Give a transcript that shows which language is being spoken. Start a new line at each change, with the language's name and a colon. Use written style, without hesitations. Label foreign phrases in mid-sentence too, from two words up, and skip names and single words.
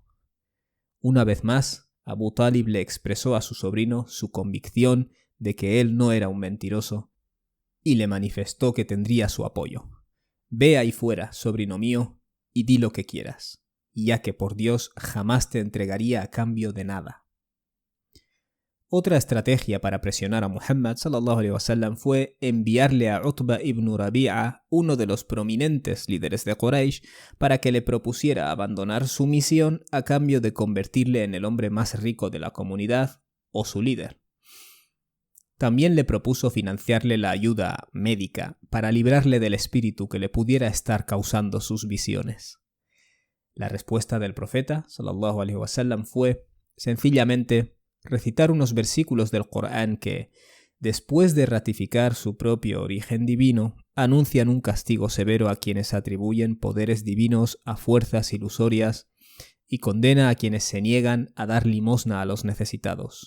Spanish: Una vez más, Abu Talib le expresó a su sobrino su convicción de que él no era un mentiroso y le manifestó que tendría su apoyo. «Ve ahí fuera, sobrino mío, y di lo que quieras, ya que por Dios jamás te entregaría a cambio de nada». Otra estrategia para presionar a Muhammad
Arabic: صلى الله عليه وسلم
Spanish: fue enviarle a Utba ibn Rabi'a, uno de los prominentes líderes de Quraysh, para que le propusiera abandonar su misión a cambio de convertirle en el hombre más rico de la comunidad o su líder. También le propuso financiarle la ayuda médica para librarle del espíritu que le pudiera estar causando sus visiones. La respuesta del profeta
Arabic: صلى الله عليه وسلم
Spanish: fue sencillamente recitar unos versículos del Corán que, después de ratificar su propio origen divino, anuncian un castigo severo a quienes atribuyen poderes divinos a fuerzas ilusorias y condena a quienes se niegan a dar limosna a los necesitados.